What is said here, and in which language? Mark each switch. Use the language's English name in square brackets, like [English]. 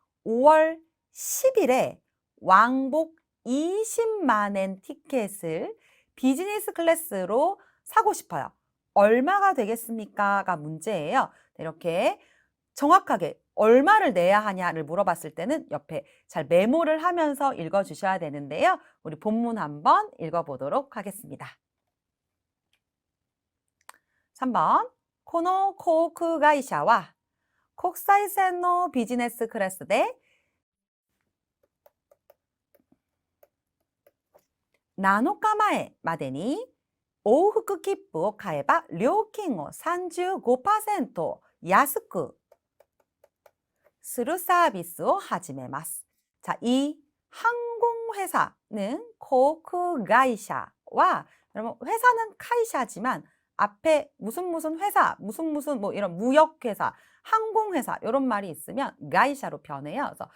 [Korean] 5월 10일에 왕복 20만 엔 티켓을 비즈니스 클래스로 사고 싶어요. 얼마가 되겠습니까?가 문제예요. 이렇게 정확하게 얼마를 내야 하냐를 물어봤을 때는 옆에 잘 메모를 하면서 읽어주셔야 되는데요. 우리 본문 한번 읽어보도록 하겠습니다. 3번. [Japanese] この航空会社は国際線のビジネスクラスで7日前までに往復切符を買えば料金を 35% 安くするサービスを始めます. [Korean] 자, 이 항공회사는航空会社와 여러분 회사는 카이샤지만 앞에 무슨 회사, 무슨 뭐 이런 무역회사, 항공회사 이런 말이 있으면 가이샤로 변해요.